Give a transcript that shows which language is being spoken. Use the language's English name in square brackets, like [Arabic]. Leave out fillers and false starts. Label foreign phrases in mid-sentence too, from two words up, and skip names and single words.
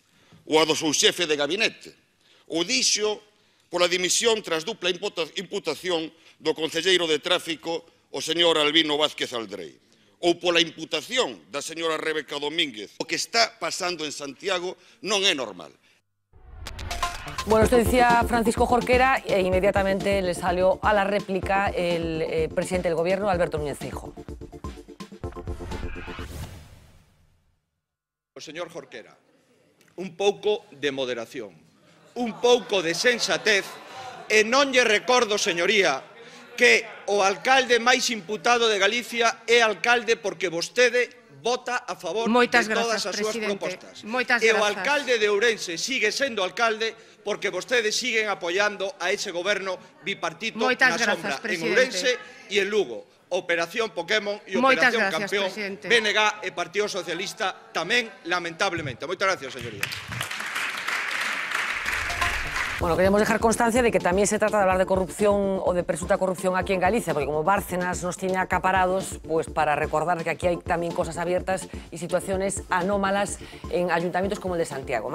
[Galician] Ou a do seu xefe de gabinete? Ou dixo pola dimisión tras dupla imputación do concelleiro de tráfico, o señor Albino Vázquez Aldrei, ou pola imputación da señora Rebeca Domínguez. O que está pasando en Santiago non é normal. [Spanish] Bueno, esto decía Francisco Jorquera e inmediatamente le salió a la réplica el presidente del gobierno, Alberto Núñez Feijóo. [Galician] Señor Jorquera, un pouco de moderación, un pouco de sensatez, e non lle recordo, señoría, que o alcalde máis imputado de Galicia é alcalde porque vostede vota a favor de todas as súas propostas. E o alcalde de Ourense sigue sendo alcalde porque vostedes siguen apoiando a ese goberno bipartito na sombra en Ourense e en Lugo. Operación Pokémon e Operación Campeón, BNG e Partido Socialista tamén, lamentablemente. Moitas gracias, señoría. [Spanish] Bueno, queremos dejar constancia de que también se trata de hablar de corrupción o de presunta corrupción aquí en Galicia, porque como Bárcenas nos tiene acaparados, pues para recordar que aquí hay también cosas abiertas y situaciones anómalas en ayuntamientos como el de Santiago.